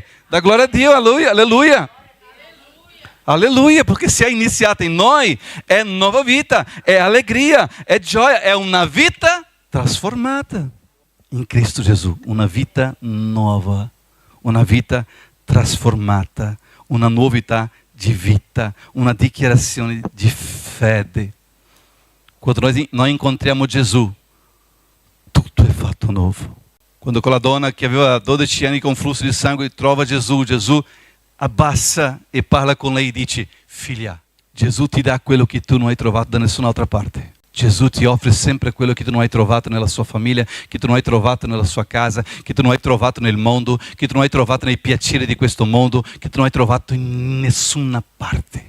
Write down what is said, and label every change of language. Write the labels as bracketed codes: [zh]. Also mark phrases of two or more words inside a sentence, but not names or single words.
[it] Da gloria a Dio, alleluia. Alleluia, perché se è iniziata in noi, è nuova vita, è allegria, è gioia, è una vita trasformata in Cristo Gesù, una vita nuova, una vita trasformata, una novità di vita, una dichiarazione di fede. Quando noi incontriamo Gesù, tutto è [pt] nascimento novo. [it] Quando quella donna che aveva 12 anni con flusso di sangue trova Gesù, Gesù abbassa e parla con lei e dice: figlia, Gesù ti dà quello che tu non hai trovato da nessun'altra parte. Gesù ti offre sempre quello che tu non hai trovato nella sua famiglia, che tu non hai trovato nella sua casa, che tu non hai trovato nel mondo, che tu non hai trovato nei piaceri di questo mondo, che tu non hai trovato in nessuna parte.